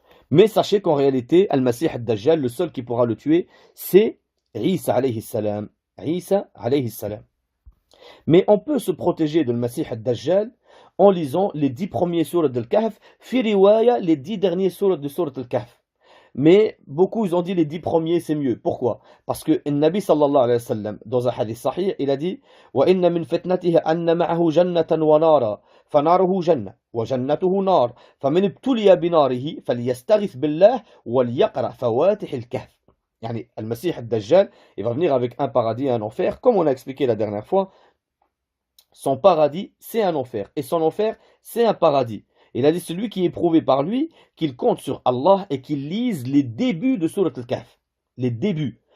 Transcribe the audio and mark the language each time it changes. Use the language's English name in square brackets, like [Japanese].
[French] Mais sachez qu'en réalité, Al-Masih Dajjal, le seul qui pourra le tuer, c'est Isa alayhi salam. Isa alayhi salam. Mais on peut se protéger de Al-Masih Dajjal en lisant les 10 premiers sourates de Kahf, fi riwaya les 10 derniers sourates de sourate Al-Kahf. Mais beaucoup ils ont dit les 10 premiers c'est mieux. Pourquoi? Parce que le Nabi sallallahu alayhi wa sallam dans un hadith sahih il a dit [Arabic] وَإِنَّ مِنْ فِتْنَتِهِ أَنَّ مَعَهُ جَنَّةً وَنَارًا فَنَارُهُ جَنَّةٌ وَجَنَّتُهُ نَارٌ فَمَنِ ابْتُلِيَ بِنَارِهِ فَلْيَسْتَغِثْ بِاللَّهِ وَلْيَقْرَأْ فَوَاتِحِ الْكَهْفِ. يعني المسيح الدجال [French] il va venir avec un paradis et un enfer, comme on a expliqué la dernière fois. Son paradis c'est un enfer et son enfer c'est un paradis. Il a dit celui qui est prouvé par lui qu'il compte sur Allah et qu'il lise les débuts de Surat Al-Kahf. les débuts.